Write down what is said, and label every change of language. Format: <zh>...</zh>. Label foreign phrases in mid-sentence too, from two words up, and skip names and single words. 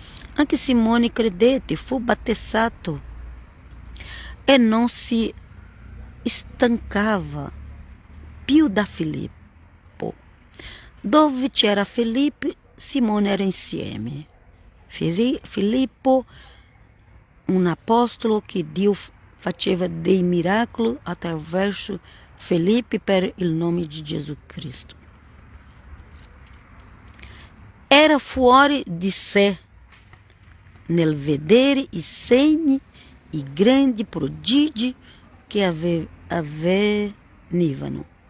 <it>Anche Simone credette, fu battezzato.</it> <pt>e não se estancava</pt> <it>più da Filippo. Dove c'era Filippo, Simone era insieme. Filippo,</it> <pt>um apóstolo que Deus</pt> <it>faceva dei miracoli attraverso Felipe per il nome di Gesù Cristo. Era fuori di sé nel vedere i segni, i grandi prodigi che avvenivano.</it>